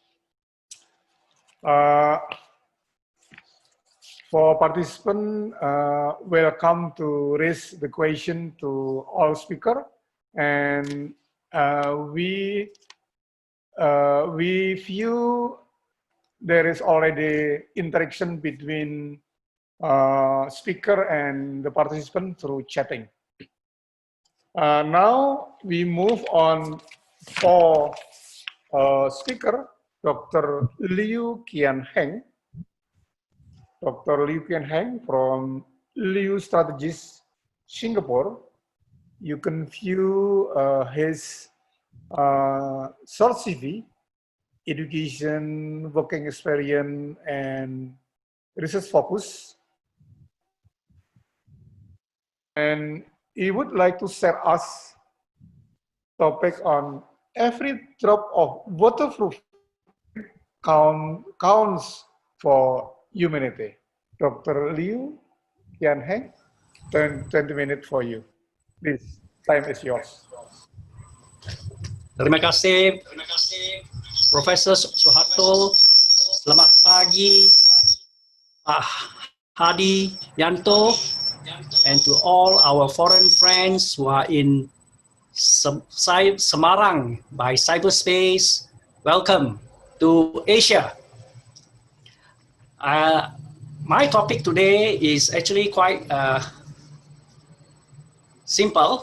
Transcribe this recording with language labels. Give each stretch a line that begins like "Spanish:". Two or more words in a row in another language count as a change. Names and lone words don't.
English: For participants, welcome to raise the question to all speakers, and we view there is already interaction between speaker and the participant through chatting. Now we move on for speaker, Dr. Liu Kian Heng. Dr. Liu Kian Heng from Liu Strategies, Singapore. You can view his short CV, education, working experience, and research focus. And he would like to share us topic on every drop of waterproof counts for humanity. Dr. Liu Kian Heng, 20 minutes for you. Please, time is yours.
Indonesian: Terima kasih, Profesor Suharto. Selamat pagi, Pak Hadi Yanto,
English: and to all our foreign friends who are in Semarang by cyberspace. Welcome to Asia. My topic today is actually quite simple.